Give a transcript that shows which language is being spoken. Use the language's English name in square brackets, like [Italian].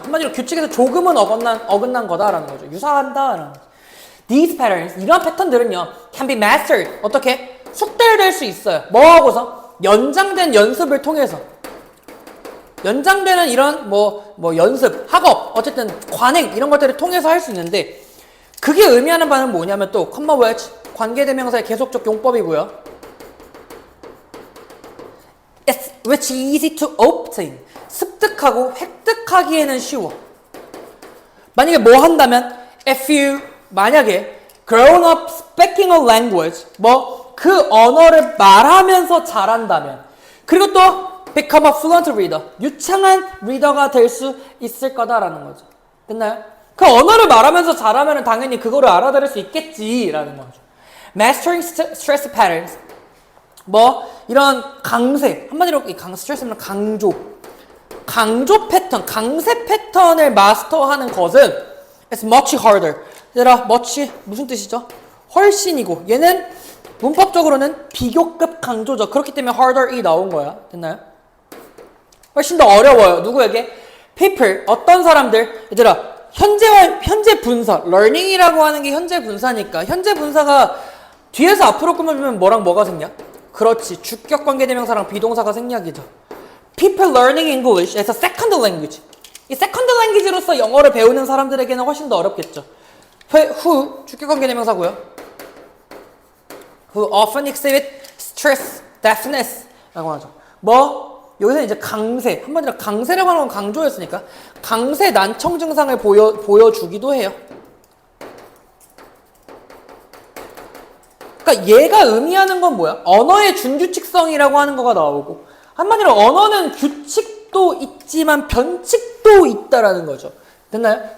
[Korean] 한마디로 규칙에서 조금은 어긋난 거다라는 거죠. 유사한다라는 거죠. [English] These patterns, [Korean] 이런 패턴들은요, [English] can be mastered. [Korean] 어떻게? 숙달될 수 있어요. 뭐하고서? 연장된 연습을 통해서. 연장되는 이런 연습, 학업, 어쨌든 관행 이런 것들을 통해서 할 수 있는데 그게 의미하는 바는 뭐냐면 또 comma which 관계대명사의 계속적 용법이고요. [English] It's which easy to obtain. [Korean] 습득하고 획득하기에는 쉬워. 만약에 뭐 한다면 [English] if you [Korean] 만약에 [English] grown up speaking a language [Korean] 그 언어를 말하면서 잘한다면 그리고 또 [English] become a fluent reader. [Korean] 유창한 리더가 될 수 있을 거다라는 거죠. 됐나요? 그 언어를 말하면서 잘하면 당연히 그거를 알아들을 수 있겠지라는 거죠. [English] Mastering stress patterns. [Korean] 이런 강세. 한마디로 이 스트레스는 강조 패턴, 강세 패턴을 마스터하는 것은 [English] it's much harder. [Korean] 얘들아, much 무슨 뜻이죠? 훨씬이고 얘는 문법적으로는 비교급 강조죠. 그렇기 때문에 harder이 나온 거야. 됐나요? 훨씬 더 어려워요. 누구에게? people, 어떤 사람들. 얘들아, 현재 분사, learning이라고 하는 게 현재 분사니까 현재 분사가 뒤에서 앞으로 꾸며주면 뭐랑 뭐가 생략? 그렇지, 주격 관계대명사랑 비동사가 생략이죠. [English] People learning English as a second language. [Korean] 이 second language로서 영어를 배우는 사람들에게는 훨씬 더 어렵겠죠. who, 주격 관계대명사고요. [English] Who often exhibit stress, deafness 라고 하죠. [Korean] 여기서 이제 강세, 한마디로 강세라고 하는 건 강조였으니까 강세 난청 증상을 보여주기도 해요. 그러니까 얘가 의미하는 건 뭐야? 언어의 준규칙성이라고 하는 거가 나오고 한마디로 언어는 규칙도 있지만 변칙도 있다라는 거죠. 됐나요?